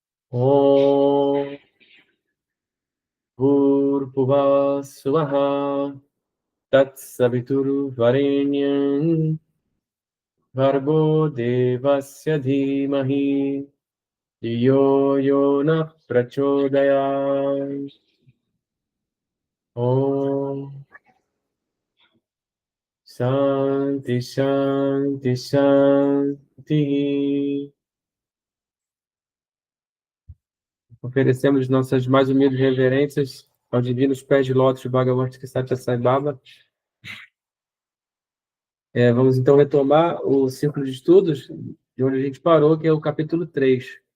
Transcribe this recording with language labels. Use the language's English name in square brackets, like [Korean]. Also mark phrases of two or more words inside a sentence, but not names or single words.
[Sanskrit] ॐ भूर्भुवः स्वः तत्सवितुर्वरेण्यं भर्गो देवस्य धीमहि यो नः प्रचोदयात्. ॐ शान्ति शान्ति शान्ति. [Portuguese] Oferecemos nossas mais humildes reverências aos divinos pés de lótus de Bhagavan Satya Sai Baba. Vamos então retomar o círculo de estudos de onde a gente parou, que é o capítulo 3.